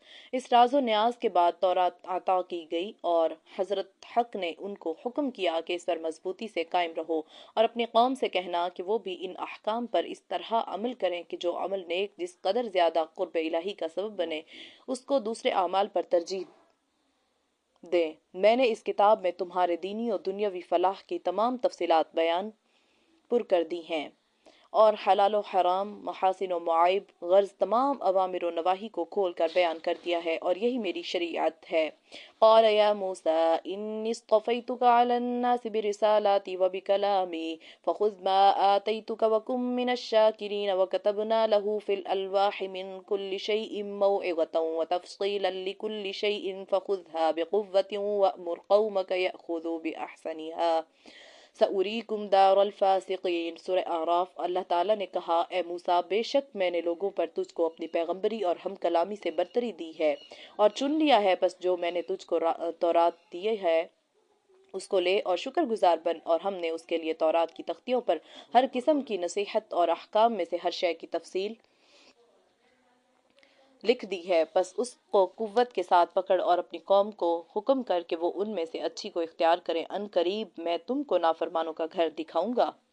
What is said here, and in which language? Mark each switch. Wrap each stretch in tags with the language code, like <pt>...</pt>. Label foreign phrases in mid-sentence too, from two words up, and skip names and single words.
<ur>اس راز و نیاز کے بعد تورات عطا کی گئی اور حضرت حق نے ان کو حکم کیا کہ اس پر مضبوطی سے قائم رہو اور اپنی قوم سے کہنا کہ وہ بھی ان احکام پر اس طرح عمل کریں کہ جو عمل نیک جس قدر زیادہ قرب الہی کا سبب بنے اس کو دوسرے اعمال پر ترجیح دیں۔ میں نے اس کتاب میں تمہارے دینی و دنیاوی فلاح کی تمام تفصیلات بیان پر کر دی ہیں اور حلال و حرام، محاسن و معائب، غرض تمام اوامر و نواہی کو کھول کر بیان کر دیا ہے اور یہی میری شریعت ہے۔</ur> <ar>قال یا موسیٰ انی اصطفیتک علی الناس برسالاتی وبکلامی فخذ ما آتیتک وکن من الشاکرین وکتبنا له فی الالواح من کل شیء موعظة وتفصیلا لکل شیء فخذها بقوة وأمر قومک یأخذوا بأحسنها سأریکم دار الفاسقین۔</ar> <ur>سورہ اعراف۔ اللہ تعالیٰ نے کہا، اے موسیٰ بے شک میں نے لوگوں پر تجھ کو اپنی پیغمبری اور ہم کلامی سے برتری دی ہے اور چن لیا ہے، پس جو میں نے تجھ کو تورات دی ہے اس کو لے اور شکر گزار بن، اور ہم نے اس کے لیے تورات کی تختیوں پر ہر قسم کی نصیحت اور احکام میں سے ہر شے کی تفصیل لکھ دی ہے، پس اس کو قوت کے ساتھ پکڑ اور اپنی قوم کو حکم کر کہ وہ ان میں سے اچھی کو اختیار کریں، ان قریب میں تم کو نافرمانوں کا گھر دکھاؤں گا۔</ur>